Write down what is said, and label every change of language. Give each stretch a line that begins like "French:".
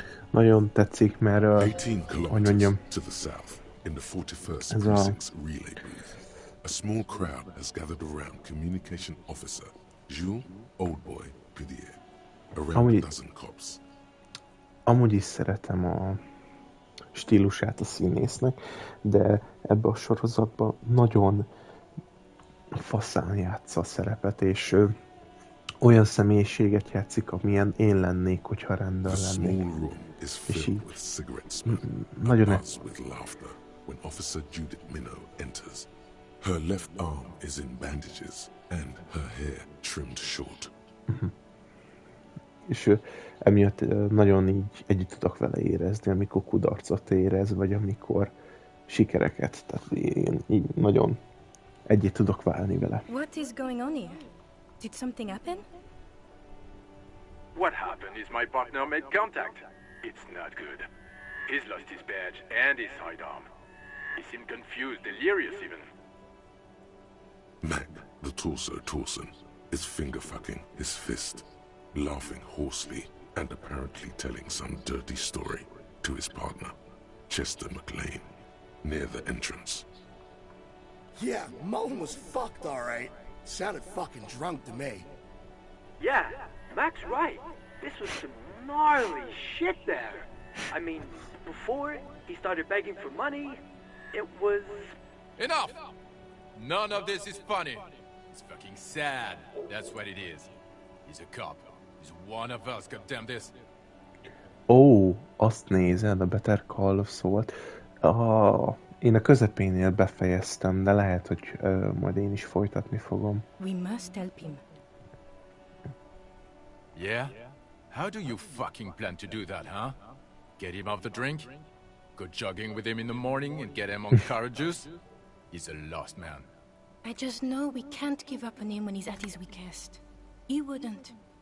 Hungarian: Nagyon tetszik, mert
English: 18 kilometers to the south, in the 41st Precinct's relay booth, a small crowd has gathered around Communication Officer Jules Oldboy Pidier, around a dozen cops.
Hungarian: Amúgy is szeretem a stílusát a színésznek, de ebbe a sorozatban nagyon faszán játsza a szerepet, és olyan személyiséget játszik, amilyen én lennék, hogyha rendőr lennék. És így nagyon
English: When Officer Judith Minnow enters, her left arm is in bandages and her hair trimmed short.
Hungarian: És emiatt nagyon így együtt tudok vele érezni, amikor kudarcot érez, vagy amikor sikereket. Tehát én így nagyon együtt tudok válni vele.
English: What is going on here? Did something happen? What happened is my partner made contact. It's not good. He's lost his badge and his sidearm. He seemed confused, delirious even. Mac, the torso Torson, is finger-fucking his fist, laughing hoarsely and apparently telling some dirty story to his partner, Chester McLean, near the entrance. Yeah, Mullen was fucked, all right. Sounded fucking drunk to me. Yeah, Mac's right. This was some gnarly shit there. I mean, before he started begging for money, it was... Enough! None of this is funny. It's fucking sad. That's what it is. He's a cop. He's one of us, goddamn this.
Hungarian: Ó, azt nézed, a Better Call of Saul-t. Én a közepénél befejeztem, de lehet, hogy majd én is folytatni fogom.
English: We must help him. Yeah? How do you fucking plan to do that, huh? Get him off the drink? Go jogging with him in the morning and get him on carrot juice? He's a lost man. I just know we can't give up on him when he's at his weakest. He wouldn't.